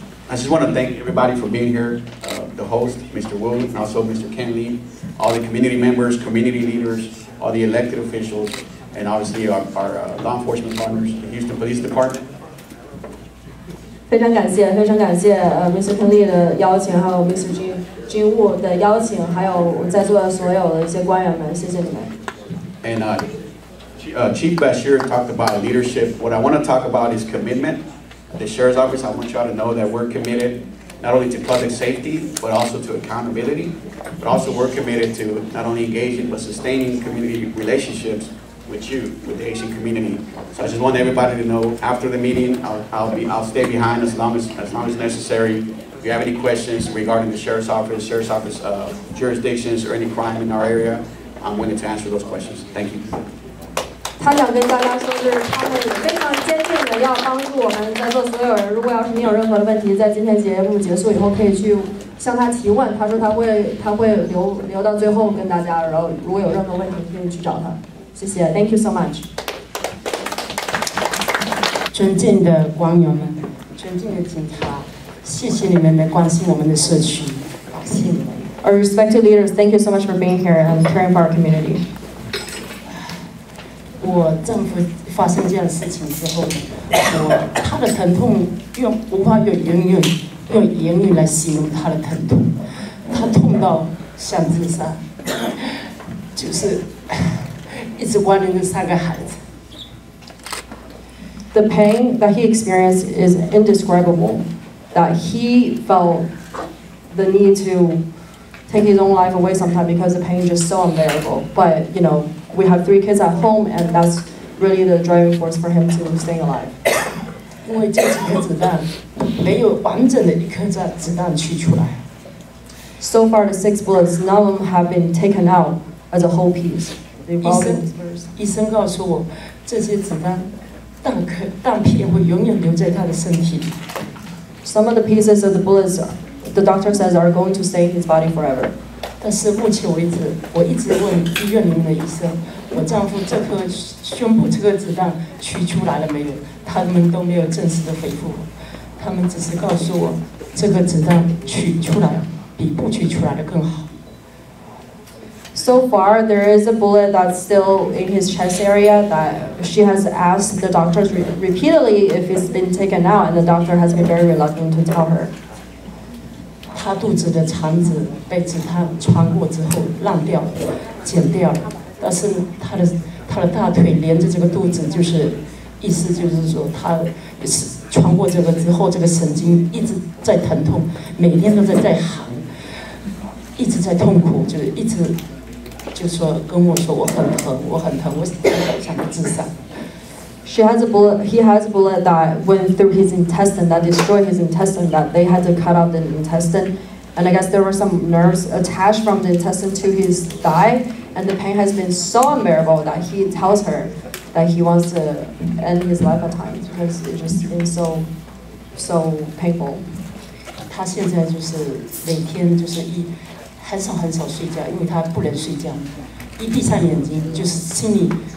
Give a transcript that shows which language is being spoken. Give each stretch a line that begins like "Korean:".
English: I just want to thank everybody for being here, the host, Mr. Wu, and also Mr. Ken Lee, all the community members, community leaders, all the elected officials, and obviously our law enforcement partners, the Houston Police Department.
Chinese: 非常感谢 Mr. Ken Lee 的邀请，还有 Mr. Jin Wu 的邀请，还有在座的所有的一些官员们，谢谢你们。
English: And Chief Bashir talked about leadership. What I want to talk about is commitment. The Sheriff's Office, I want y'all to know that we're committed not only to public safety, but also to accountability. But also we're committed to not only engaging, but sustaining community relationships with you, with the Asian community. So I just want everybody to know after the meeting, I'll stay behind as long as necessary. If you have any questions regarding the Sheriff's Office jurisdictions, or any crime in our area, I'm willing to answer those questions. Thank you.
Chinese: 他想跟大家说，就是他们也非常坚定的要帮助我们在座所有人。如果要是你有任何的问题，在今天节目结束以后可以去向他提问。他说他会留到最后跟大家，然后如果有任何问题可以去找他。谢谢
English: ，Thank you so much。
Chinese: 尊敬的网友们，尊敬的警察，谢谢你们来关心我们的社区，感谢你们。
English: Our respected leaders, thank you so much for being here and caring for our community.
Chinese: 我政府发生这样的事情之后，他的疼痛无法用言语来形容他的疼痛，他痛到想自杀，就是一直怀念着3个孩子。
English: The pain that he experienced is indescribable. That he felt the need to take his own life away sometime because the pain is just so unbearable. But you know, we have 3 kids at home, and that's really the driving force for him to stay alive.
Chinese: 因为这几颗子弹没有完整的1颗子弹取出来。
English: So far, the 6 bullets, none of them have been taken out as a whole piece.
Chinese: 医生告诉我，这些子弹片会永远留在他的身体里。
English: Some of the pieces of the bullets, the doctor says, are going to stay in his body forever.
Chinese: 但是目前为止，我一直问医院里面的医生，我丈夫这颗胸部这颗子弹取出来了没有？他们都没有正式的回复我，他们只是告诉我，这个子弹取出来比不取出来的更好。
English: So far, there is a bullet that's still in his chest area that she has asked the doctors repeatedly if it's been taken out, and the doctor has been very reluctant to tell her.
Chinese: 他肚子的肠子被子弹穿过之后烂掉了，剪掉了，但是他的大腿连着这个肚子，就是意思就是说他穿过这个之后，这个神经一直在疼痛，每天都在喊，一直在痛苦，就是一直就说跟我说我很疼，我很疼，我想要自杀。
English: He has a bullet that went through his intestine, that destroyed his intestine, that they had to cut out the intestine. And I guess there were some nerves attached from the intestine to his thigh, and the pain has been so unbearable that he tells her that he wants to end his life at times because it just is so painful.
Chinese: 他现在就是每天就是很少睡觉，因为他不能睡觉，一闭上眼睛就是心里。